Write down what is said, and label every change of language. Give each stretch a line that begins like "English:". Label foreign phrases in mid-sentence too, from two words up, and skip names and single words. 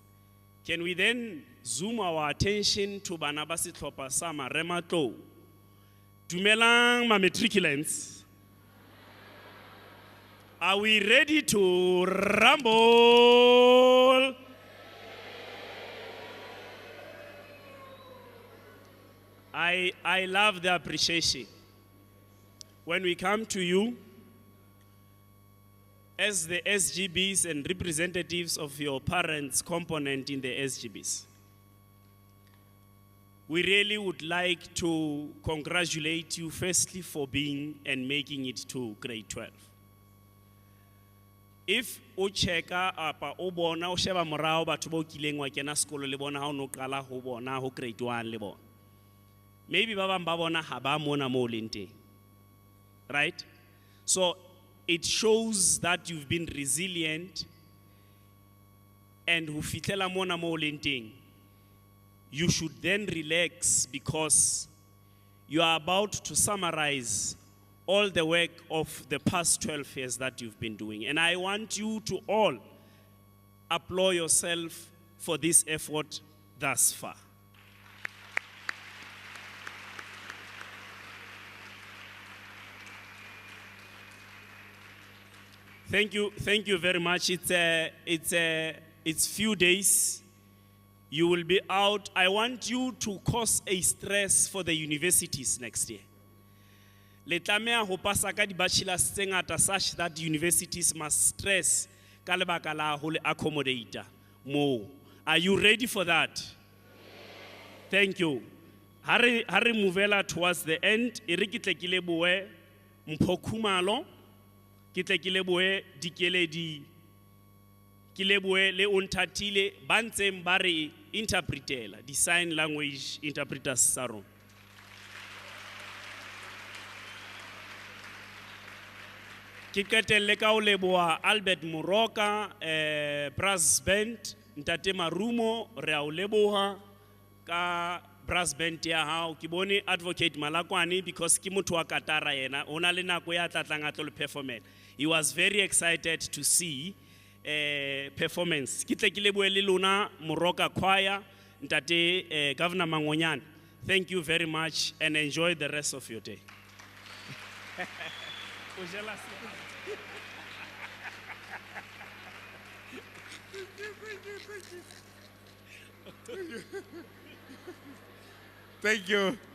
English: Can we then zoom our attention to
Southern Sotho: bana ba setlhopha sa Marematlou? Dumelang ma matriculants.
English: Are we ready to rumble? I love the appreciation. When we come to you, as the SGBs and representatives of your parents' component in the SGBs, we really would like to congratulate you firstly for being and making it to grade 12.
Southern Sotho: If o checka apa o bona o sheba morao batho ba kileng wa kena sekolo le bona ha o no qala ho bona ho grade 1 le bona, maybe ba bang ba bona ha ba mona mo leng teng,
English: right? So it shows that you've been resilient, and
Southern Sotho: ho fitlela mona mo leng teng,
English: you should then relax because you are about to summarize all the work of the past 12 years that you've been doing. And I want you to all applaud yourself for this effort thus far. Thank you very much. It's few days. You will be out. I want you to cause a stress for the universities next year.
Southern Sotho: Le tlameha ho pasa ka di-bachelors tse ngata
English: such that universities must stress
Southern Sotho: ka lebaka la ho le accommodator mo.
English: Are you ready for that? Thank you.
Southern Sotho: Ha re movela
English: towards the end,
Southern Sotho: e re ke tle ke lebohe Mpho Khumalo, ke tle ke lebohe Dikeledi, ke lebohe le Onthatile ba ntseng ba re interpretela, di
English: sign language interpreters
Southern Sotho: sa rona. Ke qetelle ka ho leboha Albert Moroka,
English: brass band,
Southern Sotho: Ntate Marumo, re a o leboha ka
English: brass band
Southern Sotho: ya hao. Ke bone Advocate Malakwane because ke motho wa Katara yena, ona le nako ya tlatlang a tlo le performela.
English: He was very excited to see performance.
Southern Sotho: Ke tle ke lebohe le lona Moroka Choir, Ntate Governor Mangonyane.
English: Thank you very much and enjoy the rest of your day. Thank you.